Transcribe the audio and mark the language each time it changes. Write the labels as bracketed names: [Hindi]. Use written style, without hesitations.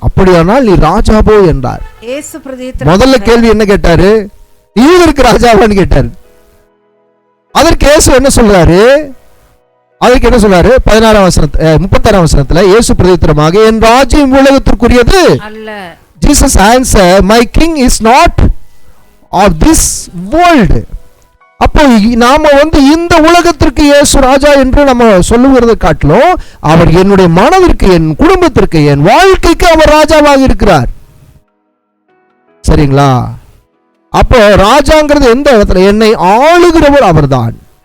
[Tamil] அப்படியானால் நீ ராஜாவோ என்றார். முதல்ல கேள்வி என்ன கேட்டாரு? நீ யூதருக்கு ராஜாவான்னு கேட்டாரு. அதற்கு இயேசு என்ன சொல்றாரு? 16ஆம் வசனத்துல 36ஆம் வசனத்துல இயேசு பிரதித்திரமாக, என் ராஜ்யம் உலகத்திற்குரியது அல்ல. [English] Jesus answered, my king is not of this world. [Tamil] அப்போ நாம இந்த உலகத்திற்கு இயேசு ராஜா என்று நம்ம சொல்லுகிறதை காட்டிலும் அவர் என்னுடைய மனதிற்கு, என் குடும்பத்திற்கு, என் வாழ்க்கைக்கு அவர் ராஜாவாக இருக்கிறார். சரிங்களா? அப்போ ராஜாங்கிறது எந்த இடத்துல? என்னை ஆளுகிறவர் அவர்தான்.